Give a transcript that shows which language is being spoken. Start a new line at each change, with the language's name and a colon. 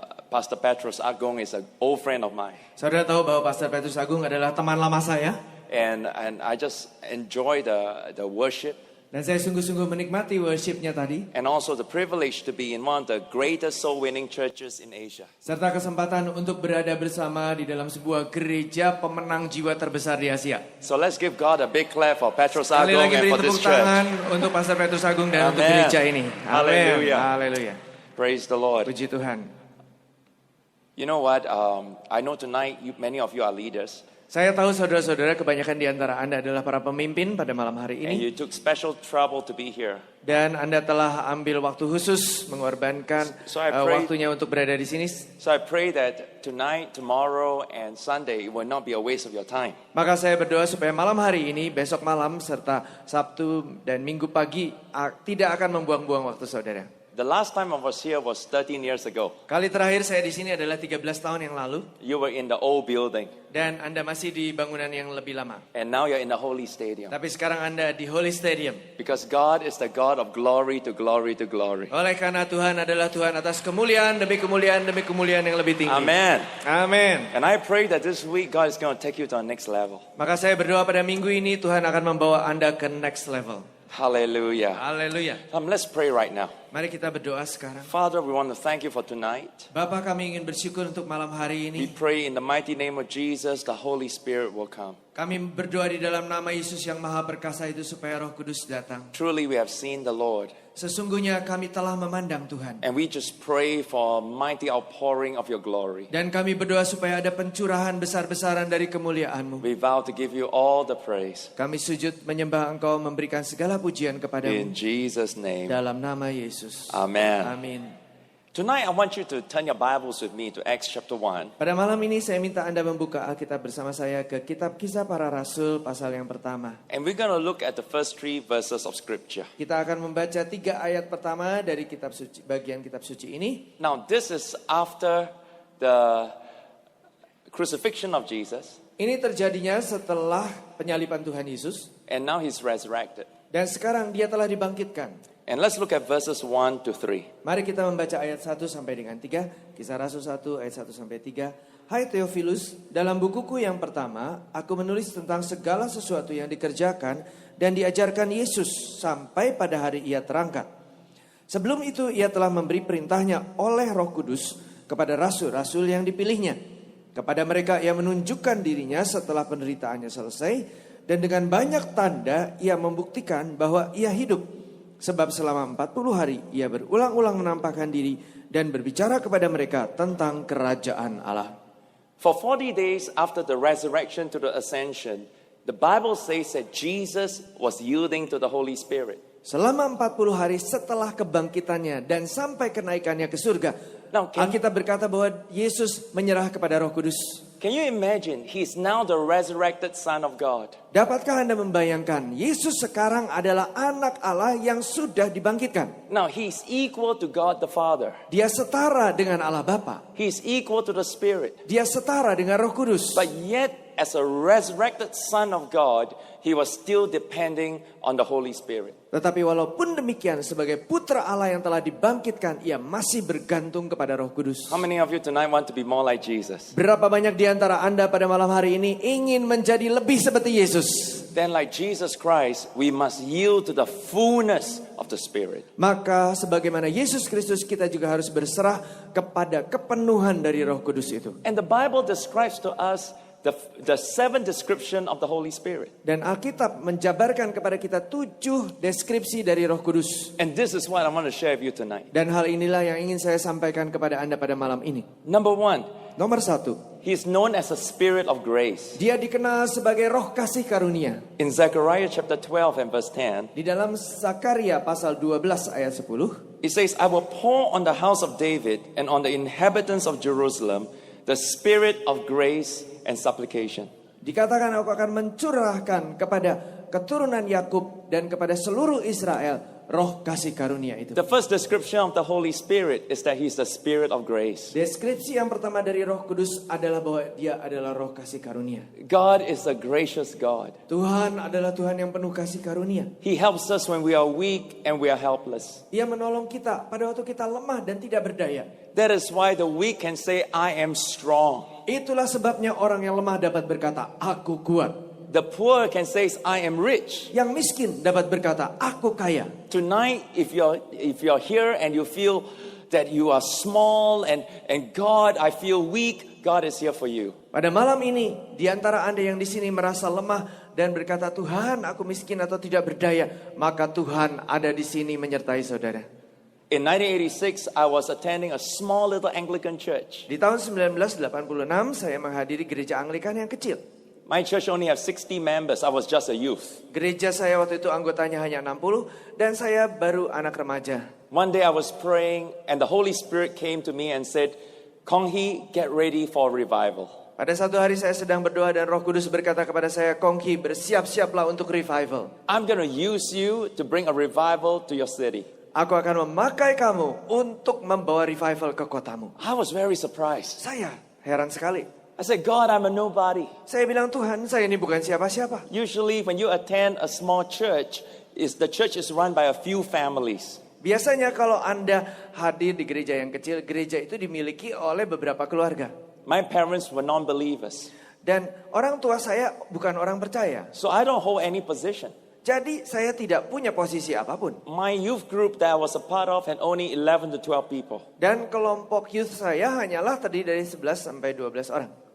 English: Pastor Petrus Agung is an old friend of mine.
Indonesian: Saudara tahu bahwa Pastor Petrus Agung adalah teman lama saya.
English: And I just enjoy the worship.
Indonesian: Dan saya sungguh-sungguh menikmati worship-nya tadi.
English: And also the privilege to be in one of the greatest soul-winning churches in Asia.
Indonesian: Serta kesempatan untuk berada bersama di dalam sebuah gereja pemenang jiwa terbesar di Asia.
English: So let's give God a big clap for Petrus
Indonesian: Sekali
English: Agung
Indonesian: lagi
English: and
Indonesian: beri
English: for this
Indonesian: tepuk
English: church.
Indonesian: tangan untuk Pastor Petrus Agung dan untuk
English: Amen.
Indonesian: gereja ini. Amin.
English: Hallelujah.
Indonesian: Haleluya.
English: Praise the Lord.
Indonesian: Puji Tuhan.
English: You know what? I know tonight many of you are leaders.
Indonesian: Saya tahu saudara-saudara kebanyakan di antara Anda adalah para pemimpin pada malam hari
English: And
Indonesian: ini.
English: you took special trouble to be here.
Indonesian: Dan Anda telah ambil waktu khusus mengorbankan
English: So I pray-
Indonesian: waktunya untuk berada di sini.
English: So I pray that tonight, tomorrow, and Sunday will not be a waste of your time.
Indonesian: Maka saya berdoa supaya malam hari ini, besok malam, serta Sabtu dan Minggu pagi tidak akan membuang-buang waktu saudara.
English: The last time I was here was 13 years ago.
Indonesian: Kali terakhir saya di sini adalah 13 tahun yang lalu.
English: You were in the old building.
Indonesian: Dan Anda masih di bangunan yang lebih lama.
English: And now you're in the Holy Stadium.
Indonesian: Tapi sekarang Anda di Holy Stadium.
English: Because God is the God of glory to glory to glory.
Indonesian: Oleh karena Tuhan adalah Tuhan atas kemuliaan demi kemuliaan demi kemuliaan yang lebih tinggi.
English: Amen.
Indonesian: Amin.
English: And I pray that this week God is going to take you to the next level.
Indonesian: Maka saya berdoa pada minggu ini Tuhan akan membawa Anda ke
English: next level. Hallelujah.
Indonesian: Haleluya.
English: Let's pray right now.
Indonesian: Mari kita berdoa sekarang.
English: Father, we want to thank you for tonight.
Indonesian: Bapa, kami ingin bersyukur untuk malam hari
English: We
Indonesian: ini.
English: pray in the mighty name of Jesus, the Holy Spirit will come.
Indonesian: Kami berdoa di dalam nama Yesus yang maha perkasa itu supaya Roh Kudus datang.
English: Truly we have seen the Lord.
Indonesian: Sesungguhnya kami telah memandang Tuhan.
English: And we just pray for a mighty outpouring of your glory.
Indonesian: Dan kami berdoa supaya ada pencurahan besar-besaran dari kemuliaan-Mu.
English: We vow to give you all the praise.
Indonesian: Kami sujud menyembah Engkau, memberikan segala pujian kepadamu.
English: In Jesus' name.
Indonesian: Dalam nama Yesus.
English: Amen.
Indonesian: Amin.
English: Tonight I want you to turn your Bibles with me to Acts chapter 1.
Indonesian: Pada malam ini saya minta Anda membuka Alkitab bersama saya ke kitab Kisah Para Rasul pasal yang pertama.
English: And we're going to look at the first 3 verses of scripture.
Indonesian: Kita akan membaca 3 ayat pertama dari kitab suci, bagian kitab suci ini.
English: Now this is after the crucifixion of Jesus.
Indonesian: Ini terjadinya setelah penyaliban Tuhan Yesus.
English: And now he's resurrected.
Indonesian: Dan sekarang dia telah dibangkitkan.
English: And let's look at verses 1 to 3.
Indonesian: Mari kita membaca ayat 1 sampai dengan 3. Kisah Rasul 1 ayat 1 sampai 3. Hai Theophilus, dalam bukuku yang pertama, aku menulis tentang segala sesuatu yang dikerjakan dan diajarkan Yesus sampai pada hari ia terangkat. Sebelum itu ia telah memberi perintahnya oleh Roh Kudus kepada rasul-rasul yang dipilihnya. Kepada mereka ia menunjukkan dirinya setelah penderitaannya selesai, dan dengan banyak tanda ia membuktikan bahwa ia hidup. Sebab selama 40 hari ia berulang-ulang menampakkan diri dan berbicara kepada mereka tentang kerajaan Allah.
English: For 40 days after the resurrection to the ascension, the Bible says that Jesus was yielding to the Holy Spirit.
Indonesian: Selama 40 hari setelah kebangkitannya dan sampai kenaikannya ke surga,
English: Now,
Indonesian: Alkitab berkata bahwa Yesus menyerah kepada Roh Kudus.
English: can you imagine? He's now the resurrected Son of God.
Indonesian: Dapatkah Anda membayangkan Yesus sekarang adalah anak Allah yang sudah dibangkitkan?
English: Now he's equal to God the Father.
Indonesian: Dia setara dengan Allah Bapa.
English: He's equal to the Spirit.
Indonesian: Dia setara dengan Roh Kudus.
English: But yet, as a resurrected Son of God, he was still depending on the Holy Spirit.
Indonesian: Tetapi walaupun demikian, sebagai putra Allah yang telah dibangkitkan, ia masih bergantung kepada Roh Kudus.
English: How many of you tonight want to be more like Jesus?
Indonesian: Berapa banyak di antara Anda pada malam hari ini ingin menjadi lebih seperti Yesus?
English: Then like Jesus Christ, we must yield to the fullness of the Spirit.
Indonesian: Maka sebagaimana Yesus Kristus, kita juga harus berserah kepada kepenuhan dari Roh Kudus itu.
English: And the Bible describes to us the 7 description of the Holy Spirit.
Indonesian: Dan Alkitab menjabarkan kepada kita 7 deskripsi dari Roh Kudus.
English: And this is what I want to share with you tonight.
Indonesian: Dan hal inilah yang ingin saya sampaikan kepada Anda pada malam ini.
English: Number 1,
Indonesian: Nomor 1,
English: he is known as a Spirit of grace.
Indonesian: dia dikenal sebagai Roh kasih karunia.
English: In Zechariah chapter 12 and verse 10,
Indonesian: Di dalam Zakaria pasal 12 ayat 10,
English: it says, I will pour on the house of David and on the inhabitants of Jerusalem the spirit of grace and supplication.
Indonesian: dikatakan aku akan mencurahkan kepada keturunan Yakub dan kepada seluruh Israel roh kasih karunia itu.
English: The first description of the Holy Spirit is that he's the spirit of grace.
Indonesian: Deskripsi yang pertama dari Roh Kudus adalah bahwa dia adalah roh kasih karunia.
English: God is a gracious God.
Indonesian: Tuhan adalah Tuhan yang penuh kasih karunia.
English: He helps us when we are weak and we are helpless.
Indonesian: Dia menolong kita pada waktu kita lemah dan tidak berdaya.
English: That is why the weak can say, I am strong.
Indonesian: Itulah sebabnya orang yang lemah dapat berkata, aku kuat.
English: The poor can say, I am rich.
Indonesian: Yang miskin dapat berkata, aku kaya.
English: Tonight, if you're here and you feel that you are small and God, I feel weak, God is here for you.
Indonesian: Pada malam ini, di antara Anda yang di sini merasa lemah dan berkata, Tuhan, aku miskin atau tidak berdaya, maka Tuhan ada di sini menyertai saudara.
English: In 1986, I was attending a small little Anglican church.
Indonesian: Di tahun 1986, saya menghadiri gereja Anglikan yang kecil.
English: My church only have 60 members. I was just a youth.
Indonesian: Gereja saya waktu itu anggotanya hanya 60 dan saya baru anak remaja.
English: One day I was praying and the Holy Spirit came to me and said, Kong Hee, get ready for revival.
Indonesian: Pada satu hari saya sedang berdoa dan Roh Kudus berkata kepada saya, Kong Hee, bersiap-siaplah untuk revival.
English: I'm going to use you to bring a revival to your city.
Indonesian: Aku akan memakai kamu untuk membawa revival ke kotamu.
English: I was very surprised.
Indonesian: Saya heran sekali.
English: I said, God, I'm a nobody.
Indonesian: Saya bilang, Tuhan, saya ini bukan siapa-siapa.
English: Usually when you attend a small church, the church is run by a few families.
Indonesian: Biasanya kalau Anda hadir di gereja yang kecil, gereja itu dimiliki oleh beberapa keluarga.
English: My parents were non-believers.
Indonesian: Dan orang tua saya bukan orang percaya.
English: So I don't hold any position.
Indonesian: Jadi saya tidak punya posisi apapun.
English: My youth group that I was a part of had only 11 to 12 people.
Indonesian: Dan kelompok youth saya hanyalah terdiri dari 11 sampai 12 orang.